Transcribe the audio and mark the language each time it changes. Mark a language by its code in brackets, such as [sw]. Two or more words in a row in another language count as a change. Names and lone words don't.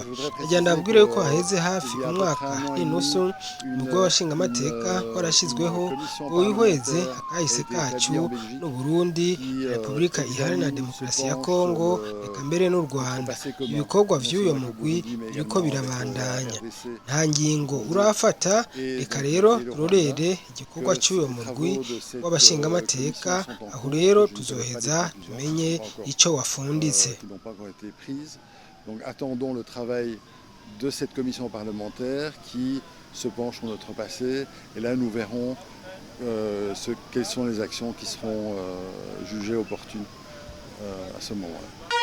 [rn] Agenda abwire yuko haheze hafi umwaka n'inusu ubwo washinga amateka warashizweho wihweze akahise kacu n'u Burundi, Repubulika Iharanira Demokarasi ya Kongo, reka mbere n'u Rwanda. Ibikorwa vy'uyo mugwi biriko birabandanya. Nta ngingo urafata, reka rero turorere igikorwa cy'uyo mugwi w'abashinga amateka, aho rero tuzoheza tumenye ico wafunditse. [fr] Donc attendons le travail de cette commission parlementaire qui se penche sur notre passé et là nous verrons quelles sont les actions qui seront jugées opportunes à ce moment-là.